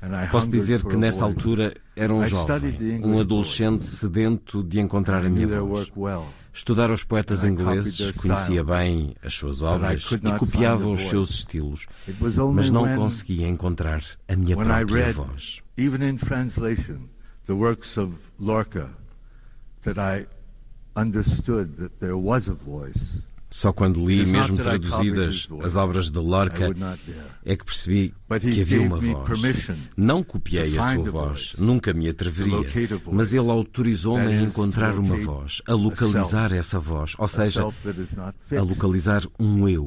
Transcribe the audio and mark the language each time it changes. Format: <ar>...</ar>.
<pt>Posso dizer que nessa altura era um jovem, um adolescente sedento de encontrar a minha voz. Estudar os poetas ingleses, conhecia bem as suas obras e copiava os seus estilos, mas não conseguia encontrar a minha própria voz.</pt> <en>Even in translation, the works of Lorca, that I understood that there was a voice.</en> <pt>Só quando li, mesmo traduzidas, as obras de Lorca, é que percebi que havia uma voz. Não copiei a sua voz, nunca me atreveria, mas ele autorizou-me a encontrar uma voz, a localizar essa voz, ou seja, a localizar um eu.</pt>